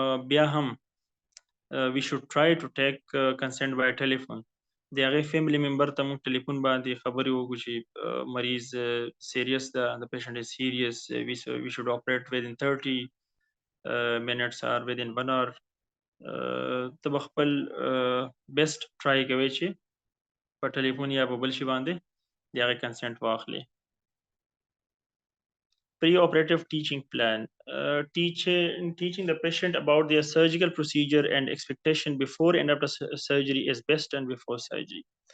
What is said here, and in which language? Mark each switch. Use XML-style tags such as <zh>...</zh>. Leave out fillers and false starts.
<ps>بیا هم</ps> <en>we should try to take consent by telephone.</en> <ps>د هغې فیملی ممبر ته موږ ټلیفون باندې خبرې وکړو چې مریض سیریس ده,</ps> <en>the patient is serious, we should operate within 30 minutes or within 1 hour.</en> <ps>ته به خپل بیسټ ټرای کوي چې په ټلیفون یا په بل شي باندې د هغې کنسنټ واخلي.</ps> <en>Preoperative teaching plan. Teaching the patient about their surgical procedure and expectation before and after surgery is best and before surgery.</en>